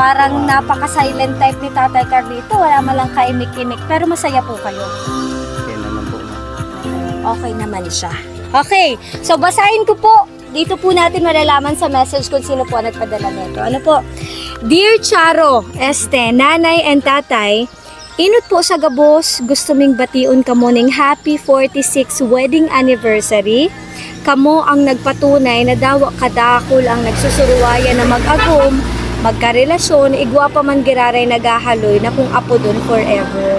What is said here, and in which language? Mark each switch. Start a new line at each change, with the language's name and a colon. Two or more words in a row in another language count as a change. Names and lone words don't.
Filipino: Parang napaka-
English: silent type
Filipino: ni Tatay Carlito. Wala man lang kaimik-imik. Pero masaya po kayo. Okay naman po, ma'am. Okay naman siya. Okay, so basahin ko po. Dito po natin malalaman sa message kung sino po ang nagpadala nito. Ano po?
Bikol: Dear Charo, Nanay and Tatay, inot po sa gabos, gusto ming batiun kamo ning
English: happy 46 wedding anniversary.
Bikol: Kamo ang nagpatunay na dawa kadakol ang nagsusuruwayan na mag-agom, magkarelasyon, igwa pa man giraray nagahaloy na kung apo dun forever.